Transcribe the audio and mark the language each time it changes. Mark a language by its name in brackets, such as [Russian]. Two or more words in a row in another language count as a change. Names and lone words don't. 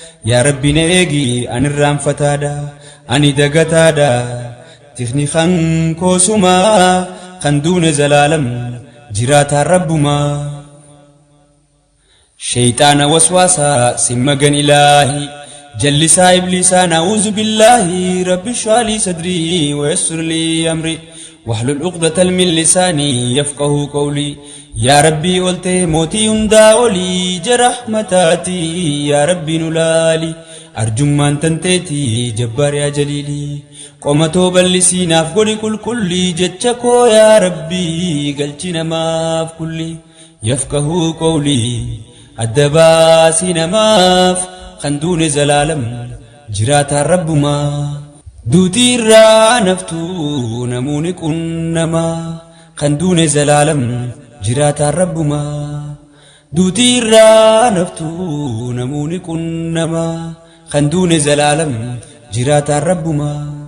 [Oromo] Yaa Rabbi na eegi an irraanfataadha ani dagataadha tikni kan koo suma kan duune zalaalam jiraataan rabbumaa. Shayxaana waswaasaa sin magan ilaahi jallisaa ibliisaa [Arabic] نعوذ بالله رب اشرح لي صدري و يسر لي أمري واحلل عقدة من لساني يفقهوا قولي. [Oromo] Yaa Rabbii ol ta'e mootii hundaa olii ija rahmataati yaa Rabbi nu laali arjummaan tanteeti jabbaar yaa jaliili qomatoo bal'isii naaf godhi qulqullii jecha koo yaa Rabbii galchi namaaf kulli. [Arabic] يفقهوا قولي. [Oromo] Adda baasii namaaf kan duune zalaalam jiraataan rabbumaa. Duutii irraa naftuu namuuni qunnamaa kan duune zalaalam jiraataan rabbumaa. Duutii irraa naftuu namuuni qunnamaa kan duune zalaalam jiraataan rabbumaa.